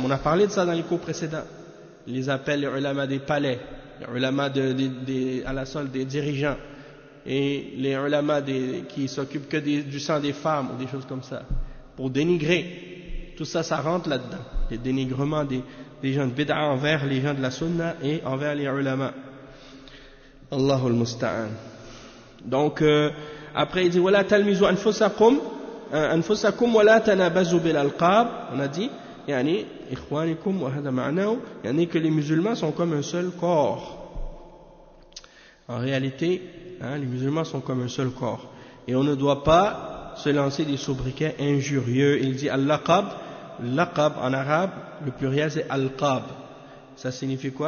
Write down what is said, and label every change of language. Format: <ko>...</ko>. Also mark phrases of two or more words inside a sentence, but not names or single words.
<fr>On a parlé de ça dans les cours précédents. Ils les appellent les ulama des palais, les ulama à la solde des dirigeants, et les ulama qui s'occupent que du sang des femmes ou des choses comme ça, pour dénigrer. Tout ça, ça rentre là-dedans, les dénigrements des gens de bid'a envers les gens de la sunna et envers les ulama.</fr> <ar>الله المستعان. Donc après il dit ولا تلمزوا أنفسكم ولا تنابزوا بالألقاب. On a dit إخوانكم وهذا معناه,</ar> <fr>que les musulmans sont comme un seul corps. En réalité, les musulmans sont comme un seul corps et on ne doit pas se lancer des sobriquets injurieux. Il dit al-laqab. Laqab en arabe, le pluriel c'est al-qab. Ça signifie quoi?</fr>